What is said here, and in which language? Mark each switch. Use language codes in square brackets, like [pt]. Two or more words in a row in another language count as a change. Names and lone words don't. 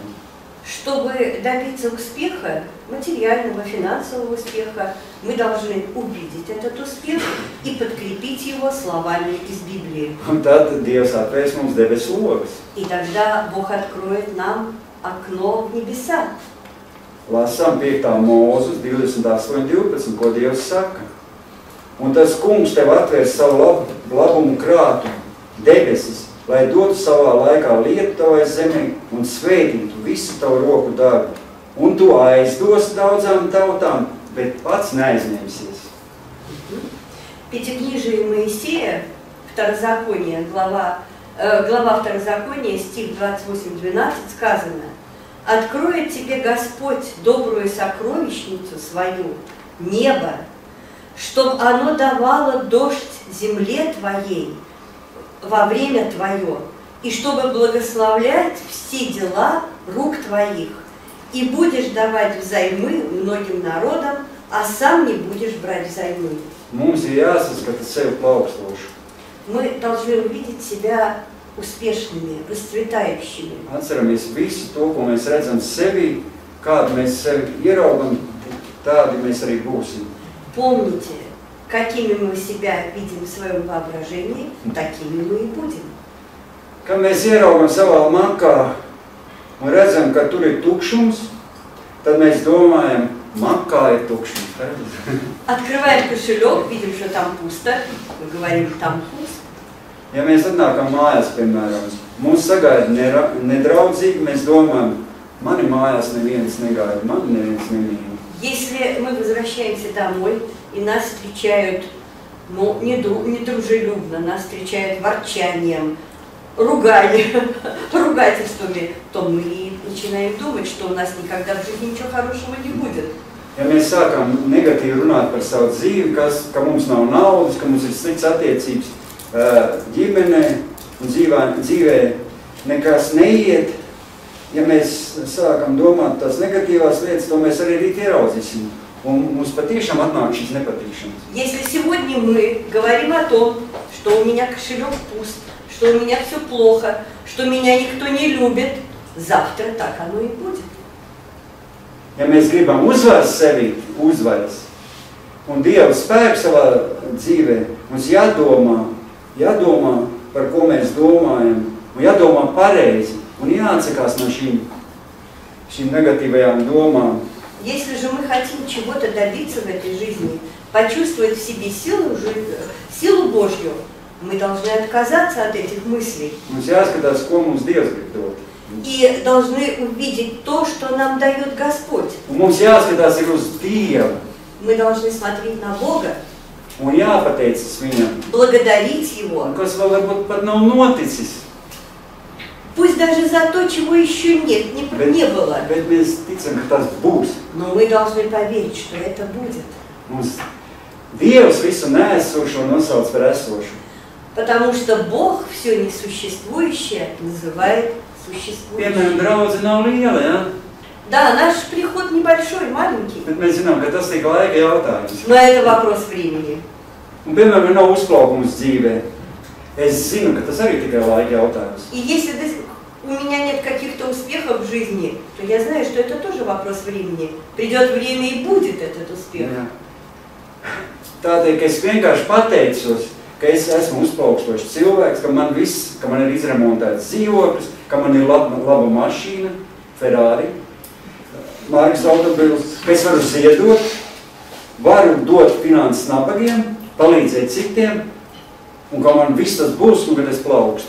[ru] Чтобы добиться успеха, материального, финансового успеха, мы должны увидеть этот успех и подкрепить его словами из Библии. [lv] Un tad Dievs atvērs mums debesu logus. [ru] И тогда Бог откроет нам окно в небеса. [lv] Lasām 5. Mūzes 28:12, ko Dievs saka. Un tas kungs tev atvērs savu labumu krātu, debesis, lai dotu savā laikā lietu tavai zemē un svētītu visu tavu roku darbu. Un tu aizdos daudzām tautām, bet pats neaizņemsies. [ru] Пятикнижие Моисея, Второзаконие, глава Второзакония, стих 28-12, сказано: «Откроет тебе Господь добрую сокровищницу свою, небо, чтоб оно давало дождь земле твоей во время твое, и чтобы благословлять все дела рук твоих, и будешь давать взаймы многим народам, а сам не будешь брать взаймы». [lv] Mums ir jāsaskata sevi plaukstoši. [ru] Мы должны увидеть себя успешными, расцветающими. [lv] Atceramies visu to, ko mēs redzam sevi, kādu mēs sevi ieraugam, tādi mēs arī būsim. [ru] Помните, какими мы себя видим в своем воображении, такими мы и будем. [lv] Kad mēs ieraugam savā makā un redzam, ka tur ir tukšums, tad mēs domājam, Makā ir tukšums. [ru] Открываем кошелек, видим, что там пусто. Мы говорим, там пусто. [lv] Ja mēs atnākam mājās, piemēram, mūs sagaida nedraudzīgi, mēs domājam, mani mājās neviens negaida, mani neviens nemīl. [ru] Если мы возвращаемся домой, и нас встречают недружелюбно, нас встречают ворчанием, ругательствами, то мы начинаем думать, что у нас никогда в жизни ничего хорошего не будет. [lv] Ja mēs sākam negatīvi runāt par savu dzīvi, ka mums nav naudas, ka mums ir slikts attiecības ģimenē un dzīvē nekas neiet, ja mēs sākam domāt tās negatīvās lietas, to mēs arī rīt ieraudzīsim. Un mums patiešām atnāk šis nepatīkšanas. [ru] Если сегодня мы говорим о том, что у меня кошелек пуст, что у меня все плохо, что меня никто не любит, завтра так оно и будет. [lv] Ja mēs gribam uzvaras sevi, uzvaras, un Dieva spēku savā dzīvē, mums jādomā, par ko mēs domājam, un jādomā pareizi, un jāatsakās no šīm negatīvajām domām. [ru] Если же мы хотим чего-то добиться в этой жизни, почувствовать в себе силу Божью, мы должны отказаться от этих мыслей. [lv] Mums jāskatās, ko mums Dievs grib dot. [ru] И должны увидеть то, что нам дает Господь. [lv] Mums jāskatās ir uz Dievu. [ru] Мы должны смотреть на Бога. [lv] Un jāpateicas Viņam. [ru] Благодарить Его. [lv] Kas vēl varbūt pat nav noticis. [ru] Пусть даже за то, чего еще нет, не было. [lv] Bet mēs ticam, ka tas būs. [ru] Но мы должны поверить, что это будет. [lv] Mums Dievs visu neesošo nosauc par esošu. [ru] Потому что Бог все несуществующее называет существующим. [lv] Piemēram, draudze nav liela, ja? [ru] Да, наш приход небольшой, маленький. [lv] Bet mēs zinām, ka tas tikai laika jautājums. [ru] Но это вопрос времени. [lv] Un, piemēram, nav uzplaukums dzīvē. Es zinu, ka tas arī tikai laika jautājums. [ru] И если у меня нет каких-то успехов в жизни, то я знаю, что это тоже вопрос времени. Придет время и будет этот успех. [lv] Jā. Tādēļ, ka es vienkārši pateicos, ka es esmu uzplaukstošs cilvēks, ka man ir izremontēts dzīvoklis, ka man ir laba mašīna, Ferrari, Marks autobils, ka es varu ziedot, varu dot finanses nabagiem, palīdzēt citiem, un ka man viss tas būs, un kad es plaukstu.